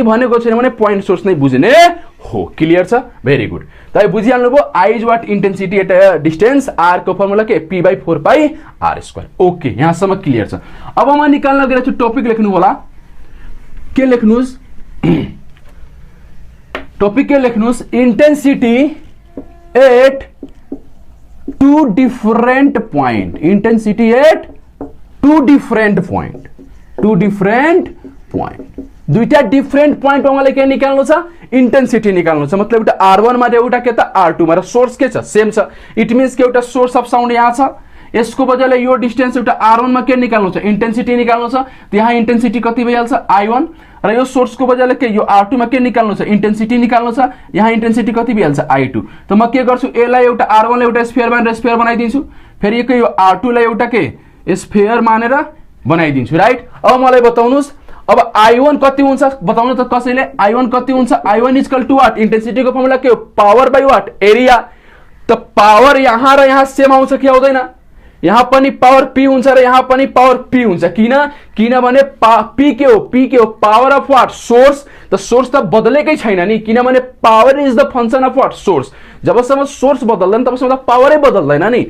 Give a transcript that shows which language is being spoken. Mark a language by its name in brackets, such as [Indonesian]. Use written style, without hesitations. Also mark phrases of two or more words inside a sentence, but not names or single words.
[Nepali] भनेको छैन भने [English] point source [Nepali] नै बुझ्ने हो क्लियर छ [English] very good [Nepali] तपाई बुझिहाल्नु भयो [English] I is what intensity at distance r [Nepali] को फर्मुला के [English] p by 4 pi r square [Nepali] ओके यहाँसम्म क्लियर छ अब म निकाल्न गएको छु टपिक लेख्नु होला के लेख्नुस् टपिक के लेख्नुस् [English] intensity at two different point intensity at two different [Nepali] पॉइंट दुईटा [English] different point [Nepali] में मलाई के निकाल्नु छ इंटेंसिटी निकाल्नु छ मतलब एउटा r1 मा एउटा के त r2 मा र सोर्स के छ सेम छ [English] it means [Nepali] के एउटा [English] source of sound [Nepali] यहाँ छ यसको बदले यो डिस्टेन्स एउटा r1 मा के निकाल्नु छ इंटेंसिटी निकाल्नु छ यहाँ इंटेंसिटी कति भइहाल्छ i1 र यो सोर्स को बदले के यो r2 मा के निकाल्नु छ इंटेंसिटी निकाल्नु छ यहाँ इंटेंसिटी कति भइहाल्छ i2 त म के गर्छु a लाई एउटा r1 लाई एउटा स्फियर बनाइदिन्छु फेरि यो r2 लाई एउटा के स्फियर मानेर बनाइदिन्छु राइट अब मलाई बताउनुस् अब i1 कति हुन्छ बताउनु त कसैले i1 कति हुन्छ [English] i1 is equal to what intensity [Nepali] को फर्मुला के हो [English] power by what area [Nepali] त पावर यहाँ र यहाँ सेम आउँछ कि आउँदैन यहाँ पनि पावर p हुन्छ र यहाँ पनि पावर p हुन्छ किनभने p के हो [English] power of what source [Nepali] त सोर्स त बदलेकै छैन नि किनभने [English] power is the function of what source [Nepali] जबसम्म सोर्स बदल्दैन तबसम्म त पावरै बदल्दैन नि